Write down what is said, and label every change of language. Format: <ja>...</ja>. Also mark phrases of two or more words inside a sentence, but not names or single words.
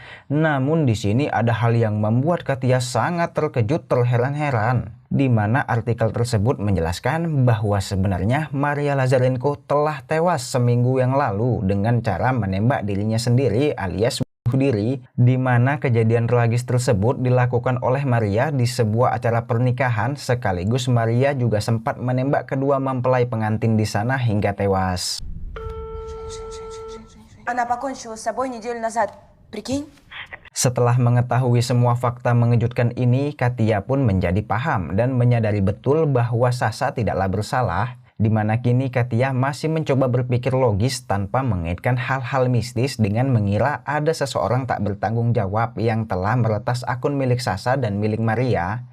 <id>Namun di sini ada hal yang membuat Katia sangat terkejut, terheran-heran, di mana artikel tersebut menjelaskan bahwa sebenarnya Maria Lazarenko telah tewas seminggu yang lalu dengan cara menembak dirinya sendiri alias bunuh diri, di mana kejadian tragis tersebut dilakukan oleh Maria di sebuah acara pernikahan, sekaligus Maria juga sempat menembak kedua mempelai pengantin di sana hingga tewas.</id> <ru>Она покончила с собой неделю назад. Прикинь?</ru> <id>Setelah mengetahui semua fakta mengejutkan ini, Katia pun menjadi paham dan menyadari betul bahwa Sasha tidaklah bersalah. di mana kini Katia masih mencoba berpikir logis tanpa mengaitkan hal-hal mistis dengan mengira ada seseorang tak bertanggung jawab yang telah meretas akun milik Sasa dan milik Maria.</id>